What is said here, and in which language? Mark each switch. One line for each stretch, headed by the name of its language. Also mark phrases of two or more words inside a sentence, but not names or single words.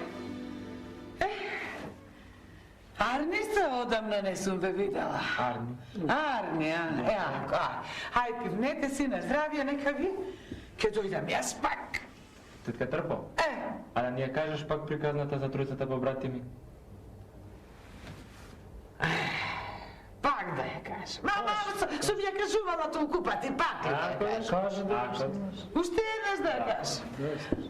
Macedonian: Арница одавно не сам бе видела. Арни, хај пивнете си на здравје нека ви, ке дојдам јас пак. Тетка Трпо, а да ни ја кажеш пак приказната за тројцата побратими? Пак да ја кажем. Мама, сум ја кажувала толку пати, пак ли да ја кажем? Уште еднаш да ја кажем.